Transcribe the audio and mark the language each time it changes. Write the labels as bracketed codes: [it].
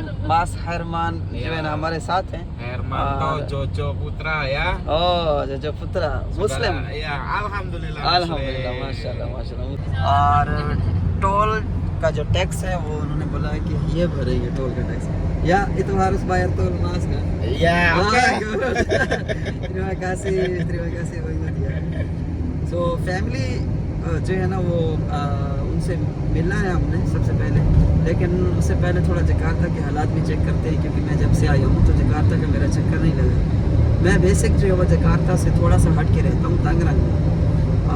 [hi] मास हरमान जो है ना हमारे साथ हैं। [id] Herman to Jojo Putra ya. ओ जो पुत्रा मुस्लिम। Ya, alhamdulillah. [hi] अल्हम्दुलिल्लाह माशाल्लाह माशाल्लाह। और टोल का जो टैक्स है वो उन्होंने बोला है कि ये भरेंगे टोल का टैक्स। या [id] itu harus bayar tol mas kan? Ya, oke. terima kasih banyak ya। [hi] So family जो है ना वो उनसे मिलना है हमने सबसे पहले, लेकिन उससे पहले थोड़ा जकार्ता के हालात भी चेक करते हैं, क्योंकि मैं जब से आई हूँ तो जकार्ता का मेरा चक्कर नहीं लगा। मैं बेसिक जो है वो जकार्ता से थोड़ा सा हट के रहता हूँ तंगरंग में।